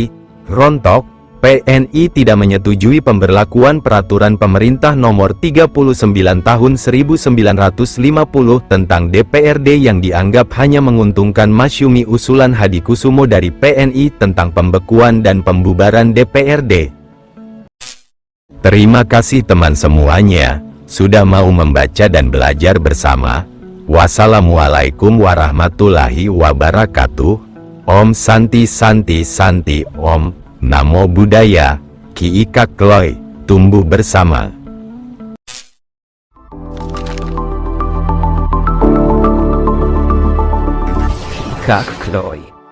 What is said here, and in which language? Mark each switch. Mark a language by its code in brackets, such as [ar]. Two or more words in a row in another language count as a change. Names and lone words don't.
[id] Rontok, PNI tidak menyetujui pemberlakuan Peraturan Pemerintah Nomor 39 Tahun 1950 tentang DPRD yang dianggap hanya menguntungkan Masyumi usulan Hadikusumo dari PNI tentang pembekuan dan pembubaran DPRD. Terima kasih teman semuanya, sudah mau membaca dan belajar bersama. [ar] والسلام عليكم ورحمة الله وبركاته. [sa] ॐ शान्ति शान्ति शान्ति ॐ. [pi] Namo Buddhaya, [id] Ki Kak Kloy, tumbuh bersama. Kak Kloy.